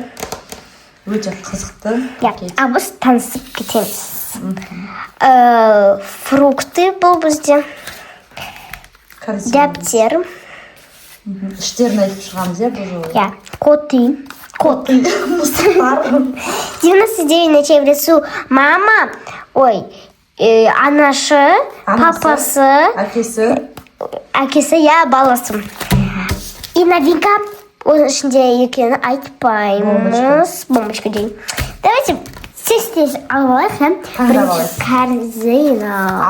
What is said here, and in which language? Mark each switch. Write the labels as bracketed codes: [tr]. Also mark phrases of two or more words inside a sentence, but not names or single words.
[kk] Өте қызықты. Біз танысып кетеміз. Фрукты бұл бізде. Дәптер. Іштерін айтып шығамыз, бұл жолы? Коты. Мысықтар. 99 ночей в лесу. Мама, анашы, папасы, әкесі, баласы. [ru] И новинка, [kk] оның ішінде екені айтпаймыз. Бомбочка дейін. Давайте тез алайық, бірінші корзина.